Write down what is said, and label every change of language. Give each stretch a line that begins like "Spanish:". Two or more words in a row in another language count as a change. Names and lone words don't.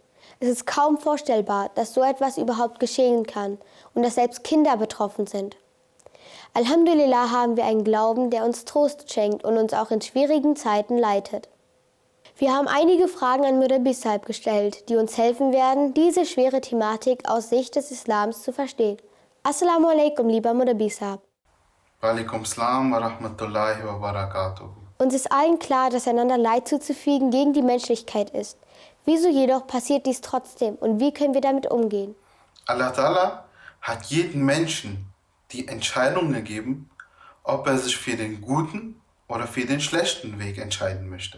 German: Es ist kaum vorstellbar, dass so etwas überhaupt geschehen kann und dass selbst Kinder betroffen sind. Alhamdulillah haben wir einen Glauben, der uns Trost schenkt und uns auch in schwierigen Zeiten leitet. Wir haben einige Fragen an Murabbi Sahib gestellt, die uns helfen werden, diese schwere Thematik aus Sicht des Islams zu verstehen.
Arabic: السلام عليكم,
German: lieber Murabbi Sahib.
Arabic: وعليكم السلام ورحمة الله وبركاته.
German: Uns ist allen klar, dass einander Leid zuzufügen gegen die Menschlichkeit ist. Wieso jedoch passiert dies trotzdem und wie können wir damit umgehen? Allah Ta'ala hat jeden Menschen die Entscheidungen geben, ob er sich für den guten oder für den schlechten Weg entscheiden möchte.